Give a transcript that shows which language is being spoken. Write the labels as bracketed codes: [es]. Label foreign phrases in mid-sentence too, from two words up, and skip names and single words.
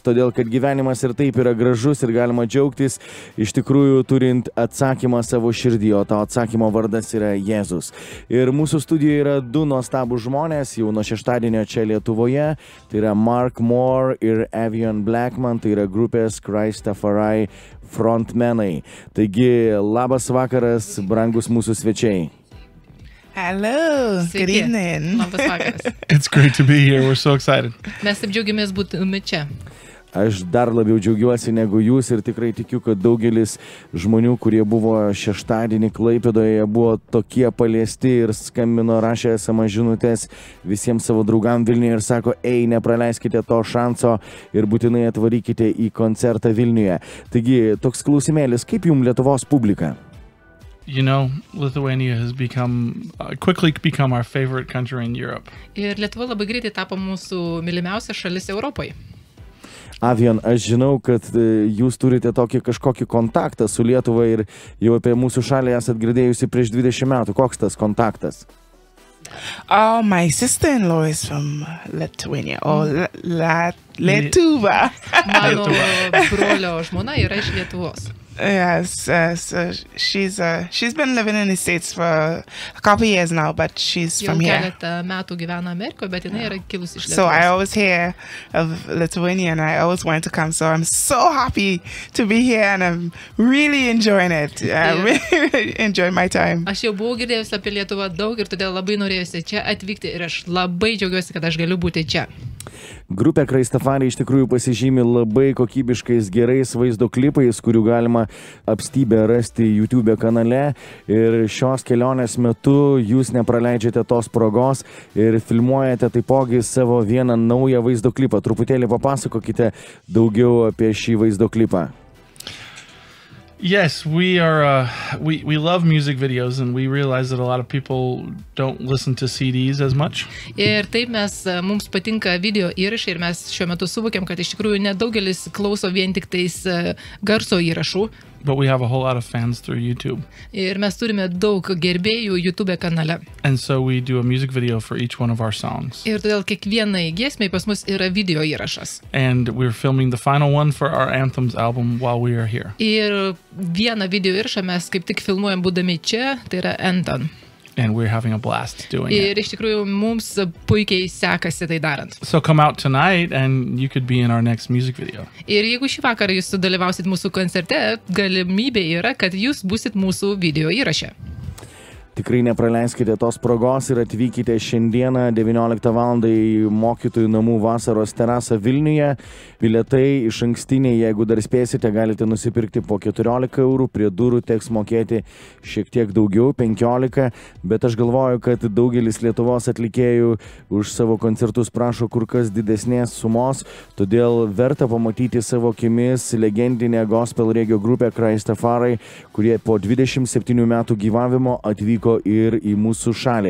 [lt] Todėl, kad gyvenimas ir taip yra gražus ir galima džiaugtis, iš tikrųjų turint atsakymą savo širdį, o to atsakymo vardas yra Jėzus. Ir mūsų studijoje yra du nuostabų žmonės, jau nuo šeštadienio čia Lietuvoje. Tai yra Mark Moore ir Avion Blackman, tai yra grupės Christafari frontmenai. Taigi, labas vakaras, brangus mūsų svečiai. [en] Hello, good evening. [lt] Labas vakaras. [en] It's great to be here. We're so excited. [lt] Mes taip džiaugiamės būti čia. Aš dar labiau džiaugiuosi negu jūs ir tikrai tikiu, kad daugelis žmonių, kurie buvo šeštadienį Klaipėdoje, buvo tokie paliesti ir skambino, rašė SMS žinutės visiems savo draugam Vilniuje ir sako, ei, nepraleiskite to šanso ir būtinai atvarykite į koncertą Vilniuje. Taigi, toks klausimėlis, kaip jums Lietuvos publika? [en] You know, Lithuania has quickly become our favorite country in Europe. [lt] Ir Lietuva labai greitai tapo mūsų mylimiausia šalis Europoje. Avion, aš žinau, kad jūs turite tokį kažkokį kontaktą su Lietuva ir jau apie mūsų šalį esat girdėjusi prieš 20 metų. Koks tas kontaktas? [en] Oh, my sister-in-law is from Lithuania, or Lietuva. [lt] Mano brolio žmona yra iš Lietuvos. [en] Yes, so she's been living in the States for a couple of years now, but she's from here. [lt] Jau keletą metų gyvena Amerikoje, bet jinai yra kilusi iš Lietuvos. [en] So I always hear of Lithuania and I always want to come. So I'm so happy to be here and I'm really enjoying it. I really enjoy my time. [lt] Aš jau buvau girdėjusi apie Lietuvą daug ir todėl labai norėjusi čia atvykti ir aš labai džiaugiuosi, kad aš galiu būti čia. Grupė Christafari iš tikrųjų pasižymi labai kokybiškais gerais vaizdo klipais, kurių galima apstybę rasti YouTube kanale. Ir šios kelionės metu jūs nepraleidžiate tos progos ir filmuojate taipogi savo vieną naują vaizdo klipą. Truputėlį papasakokite daugiau apie šį vaizdo klipą. [en] Yes, we love music videos and we realize that a lot of people don't listen to CDs as much. [lt] Ir taip mums patinka video įrašai ir mes šiuo metu suvokiam, kad iš tikrųjų nedaugelis klauso vien tik tais garso įrašų. [en] But we have a whole lot of fans through YouTube. [lt] Ir mes turime daug gerbėjų YouTube kanale. [en] And so we do a music video for each one of our songs. [lt] Ir todėl kiekvienai giesmei pas mus yra video įrašas. [en] And we're filming the final one for our Anthems album while we are here. [lt] Ir vieną video įrašą mes kaip tik filmuojam būdami čia, tai yra Anthem. [en] And we're having a blast doing it. [lt] Ir iš tikrųjų mums puikiai sekasi tai darant. [en] So come out tonight and you could be in our next music video. [lt] Ir jeigu šį vakarą jūs sudalyvausit mūsų koncerte, galimybė yra, kad jūs būsit mūsų video įraše. Tikrai nepraleiskite tos progos ir atvykite šiandieną 19 val. Į mokytojų namų vasaros terasą Vilniuje. Bilietai iš ankstiniai, jeigu dar spėsite, galite nusipirkti po 14 eurų, prie durų teks mokėti šiek tiek daugiau, 15, bet aš galvoju, kad daugelis Lietuvos atlikėjų už savo koncertus prašo kur kas didesnės sumos, todėl verta pamatyti savo akimis legendinę gospel regio grupę Christafari, kurie po 27 metų gyvavimo atvyko ir į mūsų šalį.